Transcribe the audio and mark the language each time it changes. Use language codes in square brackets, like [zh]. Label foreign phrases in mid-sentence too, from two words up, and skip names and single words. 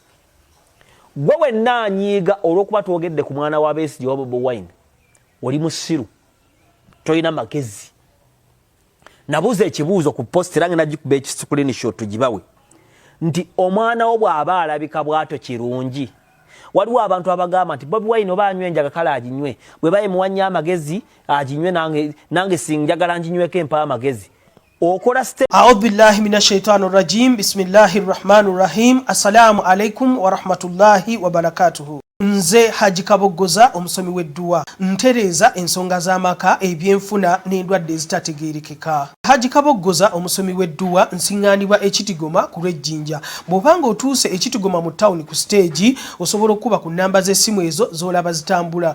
[lg] gwe wenna anyiiga olw'okuba twogedde ku mwana wa Besigye wa Bobi Wine oli musiru toyina magezi nabuuza ekibuuzo ku post era ngenda gikuba screenshot tugibawe nti omwana wo bw'aba alabika bw'atyo kirungi waliwo abantu abagamba nti Bobi Wine oba anywe enjaga kale aginywe bwe bayimuwanya amagezi aginywe nange sinjagala nginyweko empa amagezi okola [ar] أعوذ بالله من الشيطان الرجيم بسم الله الرحمن الرحيم السلام عليكم ورحمة الله وبركاته. [lg] Nze Haji Kabogoza omusomi w'edduwa ntereza ensonga z'amaka ebyenfuna n'endwadde ezitategeerekeka. Haji Kabogoza omusomi w'edduwa nsiŋŋaanibwa ekitigoma ku lw'ejjinja bw'obanga otuuse ekitigoma mu ttawuni ku stage osobola okuba ku nnamba z'essimu ezo z'olaba zitambula.